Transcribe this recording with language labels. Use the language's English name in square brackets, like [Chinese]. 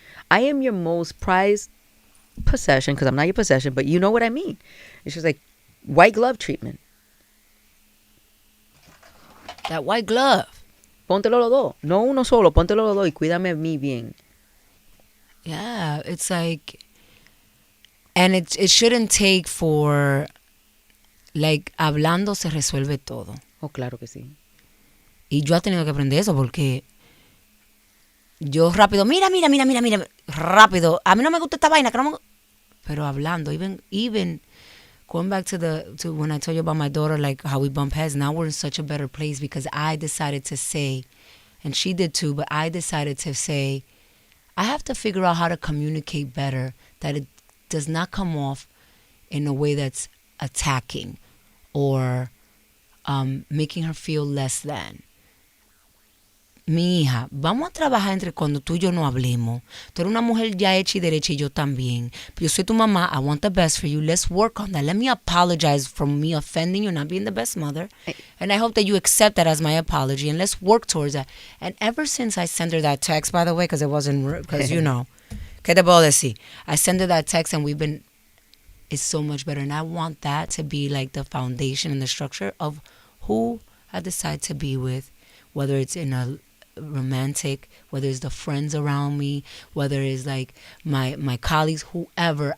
[English] I am your most prized possession, because I'm not your possession, but you know what I mean. It's just like white glove treatment. That white glove. [Spanish] Póntelo los dos. No uno solo, póntelo los dos y cuídame a mí bien. [English] Yeah, it's like, and it shouldn't take for, like, [Spanish] hablando se resuelve todo. Oh, claro que sí. Y yo he tenido que aprender eso porque yo rápido, mira, rápido. A mí no me gusta esta vaina, que no me... Pero hablando, [English] even going back to when I told you about my daughter, like how we bump heads, now we're in such a better place because I decided to say, and she did too, but I decided to say, I have to figure out how to communicate better, that it does not come off in a way that's attacking or making her feel less than. [Spanish] Mi hija, vamos a trabajar entre cuando tú y yo no hablemos. Tú eres una mujer ya hecha y derecha y yo también. Yo soy tu mamá. [English] I want the best for you. Let's work on that. Let me apologize for me offending you, not being the best mother. And I hope that you accept that as my apology. And let's work towards that. And ever since I sent her that text, by the way, because it wasn't, because you know, [Spanish] ¿Qué te puedo decir? [English] I send her that text and it's so much better. And I want that to be like the foundation and the structure of who I decide to be with, whether it's in a romantic, whether it's the friends around me, whether it's like my colleagues, whoever.